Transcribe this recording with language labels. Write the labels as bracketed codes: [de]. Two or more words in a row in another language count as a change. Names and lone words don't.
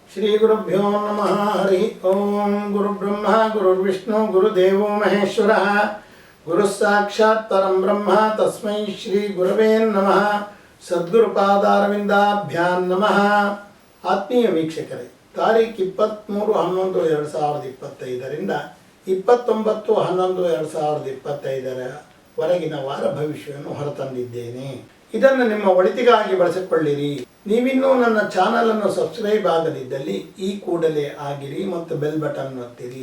[sa] ಶ್ರೀ ಗುರುಭ್ಯೋ ನಮಃ. ಹರಿ ಓಂ. ಗುರುಬ್ರಹ್ಮ ಗುರುರ್ವಿಷ್ಣು ಗುರುದೇವೋ ಮಹೇಶ್ವರ ಗುರು ಸಾಕ್ಷಾತ್ ಪರಂ ಬ್ರಹ್ಮ ತಸ್ಮೈ ಶ್ರೀ ಗುರವೇ ನಮಃ. ಸದ್ಗುರುಪಾದಾರವಿಂದಾಭ್ಯಾಂ ನಮಃ. [kn] ಆತ್ಮೀಯ ವೀಕ್ಷಕರೇ, ತಾರೀಖು 23/11/2025ರಿಂದ 29/11/2025 ವರೆಗಿನ ವಾರ ಭವಿಷ್ಯವನ್ನು ಹೊರತಂದಿದ್ದೇನೆ. ಇದನ್ನು ನಿಮ್ಮ ಒಳಿತಿಗಾಗಿ ಬಳಸಿಕೊಳ್ಳಿರಿ. ನೀವಿನ್ನೂ ನನ್ನ ಚಾನಲ್ ಅನ್ನು ಸಬ್ಸ್ಕ್ರೈಬ್ ಆಗದಿದ್ದಲ್ಲಿ ಈ ಕೂಡಲೇ ಆಗಿರಿ ಮತ್ತು [en] bell button [kn] ಒತ್ತಿರಿ.